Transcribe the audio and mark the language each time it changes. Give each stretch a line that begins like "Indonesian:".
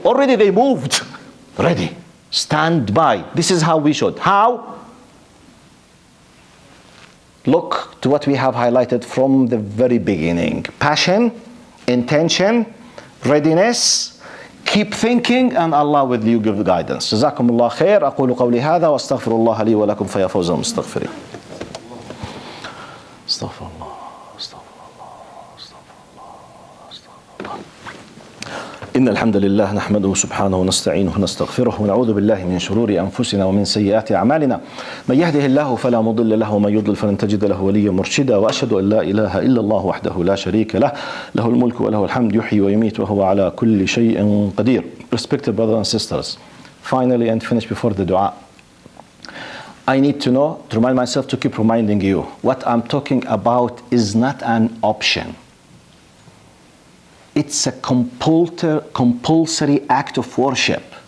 English: Already they moved. Ready. Stand by. This is how we should. How? Look to what we have highlighted from the very beginning. Passion, intention, readiness, keep thinking, and Allah will you give guidance.
Arabic: جزاكم الله خير. أقول قولي هذا وأستغفر الله لي ولكم فيا فوز المستغفرين. استغفر الله. إن الحمد لله نحمده سبحانه ونستعينه ونستغفره ونعوذ بالله من شرور أنفسنا ومن سيئات أعمالنا من يهده الله فلا مضل له ومن يضلل فلن تجد له وليا مرشدا وأشهد أن لا إله إلا الله وحده لا شريك له له الملك وله الحمد يحيي ويميت وهو على كل شيء قدير.
English: Respected brothers and sisters, finally and finish before the dua, I need to remind myself to keep reminding you, what I'm talking about is not an option. It's a compulsory act of worship.